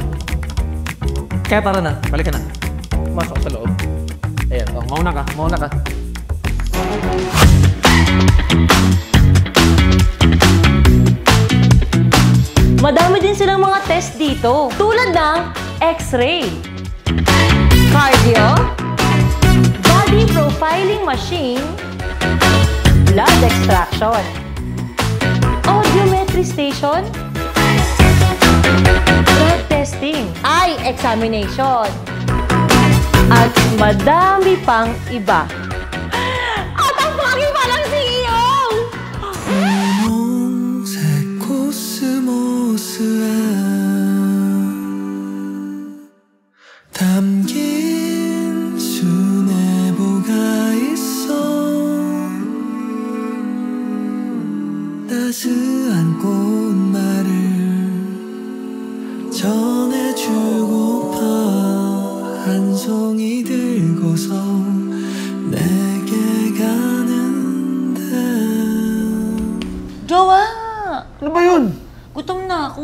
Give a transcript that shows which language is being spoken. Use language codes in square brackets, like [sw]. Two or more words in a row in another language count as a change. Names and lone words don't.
[tl] Kaya tara na, balik ka na. Pumasok sa loob. Ayan, mauna ka. Madami din silang mga test dito. Tulad ng [en] X-ray, cardio, body profiling machine, blood extraction, audiometry station, drug testing, eye examination, [tl] at madami pang iba. At ang pagi pa lang CEO! [ko] 담긴 수뇌보가 있어 따스한 꽃말을 전해주고파 한 송이 들고서 내게 가는데 [tl] Jowa! Ano ba yun? Gutom na ako.